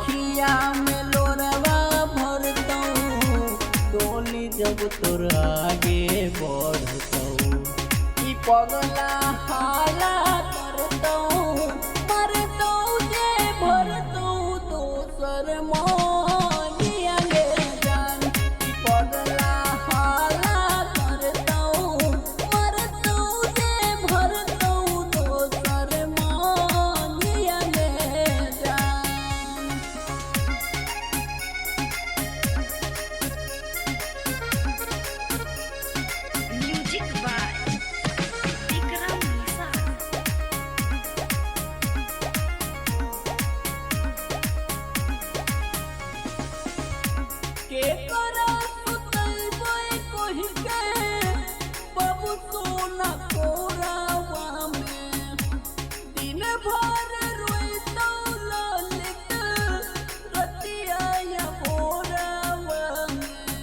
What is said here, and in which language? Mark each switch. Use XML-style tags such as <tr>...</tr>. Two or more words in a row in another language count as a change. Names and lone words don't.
<mai>अखिया में लोरवा भरतौ डोली जब तोर आगे बढ़तौ ई पगला हाला करतौ मरतौ जे भरतौ दोसर मोनिया गे जान ई पगला हाला करतौ मरतौ जे भरतौ दोसर मोनिया गे जान।</mai> <en>music by विक्रम निषाद।</en> <mai>के करा सुतैबै कहि के बाबू सोना कोरावा में दिन भर रोइतौ ललित रतिया या भोरावा में</mai>